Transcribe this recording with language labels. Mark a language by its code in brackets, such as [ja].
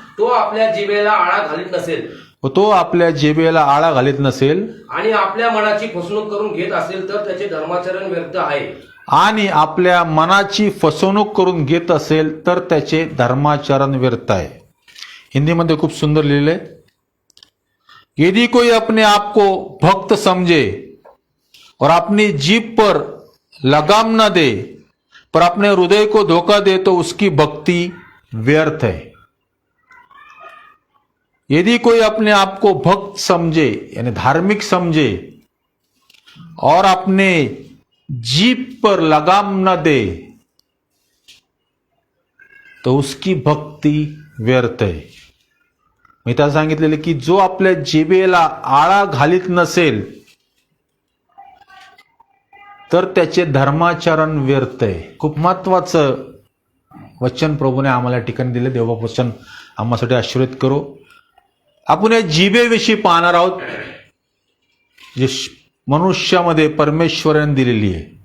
[mr] तो आपल्या जिभेला आळा घालीत नसेल तो आपल्या जिभेला आळा घालीत नसेल आणि आपल्या मनाची फसवणूक करून घेत असेल तर त्याचे धर्माचरण व्यर्थ आहे. आणि आपल्या मनाची फसवणूक करून घेत असेल तर त्याचे धर्माचरण व्यर्थ आहे. हिंदीमध्ये खूप सुंदर लिहिलंय. [hi] यदि कोई अपने आप को भक्त समझे और अपनी जीभ पर लगाम न दे पर अपने हृदय को धोखा दे तो उसकी भक्ति व्यर्थ है. यदि कोई अपने आप को भक्त समझे यानी धार्मिक समझे और अपने जीभ पर लगाम न दे तो उसकी भक्ति व्यर्थ है. [mr] मी त्याला सांगितलेले की जो आपल्या जिभेला आळा घालीत नसेल तर त्याचे धर्माचरण व्यर्थ आहे. खूप महत्वाचं वचन प्रभूने आम्हाला ठिकाणी दिले. देवा वचन आम्हासाठी आशीर्वाद करो. आपण या जिभेविषयी पाहणार आहोत जे मनुष्यामध्ये परमेश्वराने दिलेली आहे.